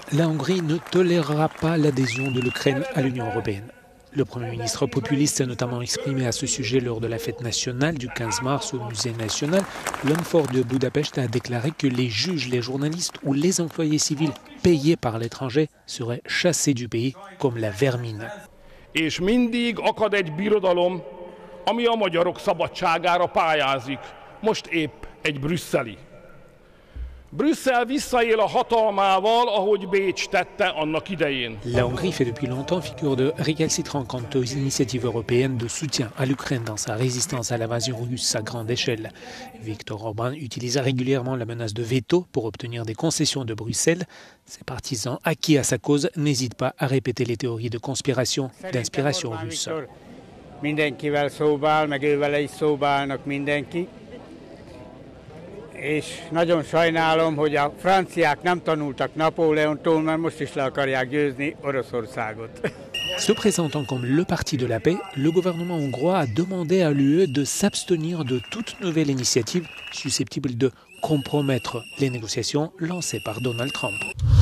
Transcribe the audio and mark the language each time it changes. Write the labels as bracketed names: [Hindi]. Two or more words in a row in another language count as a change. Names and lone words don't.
[French] La Hongrie ne tolérera pas l'adhésion de l'Ukraine à l'Union européenne. Le Premier ministre populiste s'est notamment exprimé à ce sujet lors de la fête nationale du 15 mars au Musée national. L'homme fort de Budapest a déclaré que les juges, les journalistes ou les employés civils payés par l'étranger seraient chassés du pays comme la vermine. [Hungarian] És mindig akad egy birodalom, ami a magyarok szabadságára pályázik. Most épp egy brüsszeli. Brüsszel visszaél a hatalmával, ahogy Bécs tette annak idején. [French] La Hongrie fait depuis longtemps figure de récalcitrant quant aux initiatives européennes de soutien à l'Ukraine dans sa résistance à l'invasion russe à grande échelle. Viktor Orban utilise régulièrement la menace de veto pour obtenir des concessions de Bruxelles. Ses partisans acquis à sa cause n'hésitent pas à répéter les théories de conspiration d'inspiration russe. [Hungarian] Mindenkivel szóba áll, meg ővele is szóba állnak mindenki. És nagyon sajnálom, hogy a franciák nem tanultak Napóleontól, mert most is le akarják győzni Oroszországot. [French] Se présentant comme le parti de la paix, le gouvernement hongrois a demandé à l'UE de s'abstenir de toute nouvelle initiative susceptible de compromettre les négociations lancées par Donald Trump.